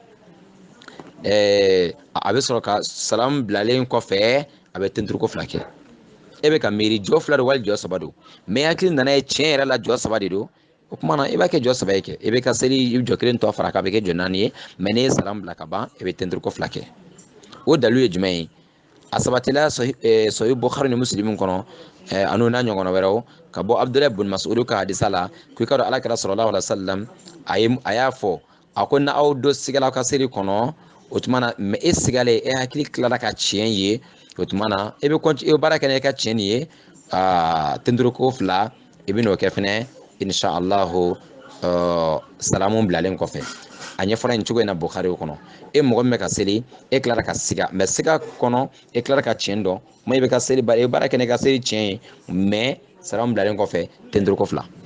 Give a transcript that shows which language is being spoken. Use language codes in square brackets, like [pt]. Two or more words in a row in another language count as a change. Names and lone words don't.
[bm] a bɛ sɔrɔ ka salamu bilalen kɔfɛ a bɛ tenturuko fila kɛ e bɛ ka miiri jɔ fila don wali jɔ saba don mais hakili nana ye tiɲɛ yɛrɛ la jɔ saba de don o tuma na i b'a kɛ jɔ saba ye kɛ i bɛ ka seli jɔ kelen tɔ fara a kan a bɛ kɛ jɔ naani ye mais n'i ye salam bila ka ban i bɛ tenturuko fila kɛ o dalilu ye jumɛn ye a sabatila sahih bukhari ni muslim kɔnɔ anu n'a ɲɔgɔnna wɛrɛw ka bɔ abdulayi bun mas'ud ka hadisa la k'i ka dɔn alakira [ar] صلى الله عليه وسلم [bm] a y'a fɔ a ko n'aw dɔ sigala aw ka seli kɔnɔ o tuma na mais e sigalen e hakili tilala ka tiɲɛ ye o tuma na e bɛ baara kɛ n'e ka tiɲɛ nin ye tenturuko fila i bɛ n'o kɛ fɛnɛ inshallah salamu bilalen kɔfɛ a ɲɛfɔra nin cogo in na Bukhari kɔnɔ e mɔgɔ min bɛ ka seli e tilara ka siga mais siga kɔnɔ e tilara ka tiɲɛ dɔn ma i bɛ ka seli ba e baara kɛ n'i ka seli tiɲɛ ye mais salamu bilalen kɔfɛ tenturuko fila